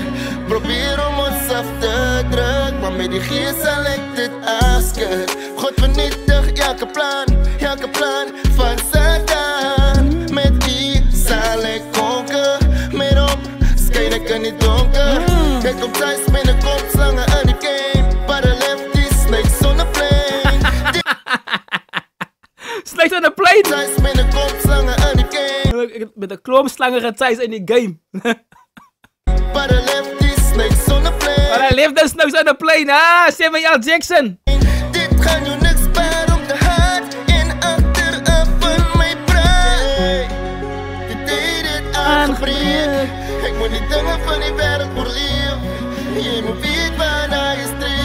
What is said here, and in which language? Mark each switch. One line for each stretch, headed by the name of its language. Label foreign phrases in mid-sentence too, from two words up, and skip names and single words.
Afrikaans: Probeer om ons af te druk, maar met die geest sal ek dit afskud. God vernietig elke plan van Satan. Met die sal ek konker, met hom skyn ek in die donker. Ek kom thuis met 'n kop slange in die game,
English: but I left these snakes on the plane. Snakes on the plane.
Afrikaans: Thuis met 'n kop slange in die game, Met 'n klomp slange getuis in die game.
English: but I left these snakes on the plane.
Afrikaans: Maar hy leef dus nou
English: on the plane,
Afrikaans: Samuel Jackson. Dit gaan jou niks baar om te haat en achteraf van my praat. Dit het dit aangebreek. Ek moet die dinge van die wêreld oorleef. Jy moet weet waarna jy streef.